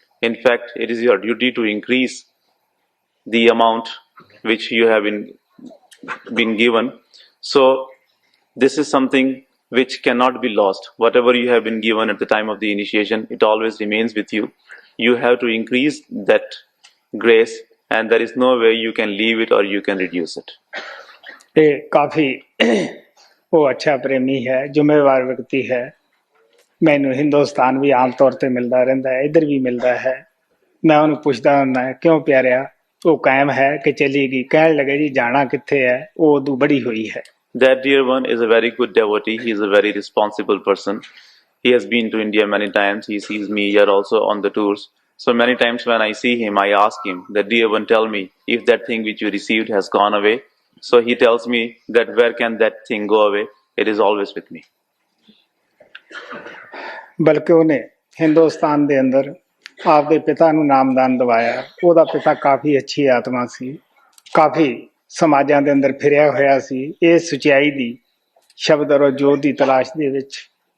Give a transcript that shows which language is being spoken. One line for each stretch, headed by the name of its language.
English: In fact, it is your duty to increase the amount which you have been given. So this is something which cannot be lost. Whatever you have been given at the time of the initiation, it always remains with you. You have to increase that grace, and there is no way you can leave it or you can reduce it.
Punjabi: ਇਹ ਕਾਫੀ ਉਹ ਅੱਛਾ ਪ੍ਰੇਮੀ ਹੈ, ਜ਼ਿੰਮੇਵਾਰ ਵਿਅਕਤੀ ਹੈ। ਮੈਨੂੰ ਹਿੰਦੁਸਤਾਨ ਵੀ ਆਮ ਤੌਰ ਤੇ ਮਿਲਦਾ ਰਹਿੰਦਾ ਹੈ, ਇੱਧਰ ਵੀ ਮਿਲਦਾ ਹੈ। ਮੈਂ ਉਹਨੂੰ ਪੁੱਛਦਾ ਹੁੰਦਾ ਕਿਉਂ ਪਿਆਰਿਆ, ਉਹ ਕਾਇਮ ਹੈ ਕਿ ਚਲੀ ਗਈ? ਕਹਿਣ ਲੱਗੇ ਜੀ ਜਾਣਾ ਕਿੱਥੇ ਹੈ, ਉਹ ਉਦੋਂ ਬੜੀ ਹੋਈ ਹੈ।
English: That dear one is a very good devotee. He is a very responsible person. He has been to India many times. He sees me here also on the tours. So many times when I see him, I ask him that, dear one, tell me if that thing which you received has gone away. So he tells me that where can that thing go away? It is always with me.
Punjabi: ਬਲਕਿ ਉਹਨੇ ਹਿੰਦੁਸਤਾਨ ਦੇ ਅੰਦਰ ਆਪਦੇ ਪਿਤਾ ਨੂੰ ਨਾਮਦਾਨ ਦਵਾਇਆ। ਉਹਦਾ ਪਿਤਾ ਕਾਫੀ ਅੱਛੀ ਆਤਮਾ ਸੀ, ਕਾਫੀ ਸਮਾਜਾਂ ਦੇ ਅੰਦਰ ਫਿਰਿਆ ਹੋਇਆ ਸੀ ਇਹ ਸਚਾਈ ਦੀ, ਸ਼ਬਦ ਔਰ ਜੋਤ ਦੀ ਤਲਾਸ਼ ਦੇ ਵਿੱਚ।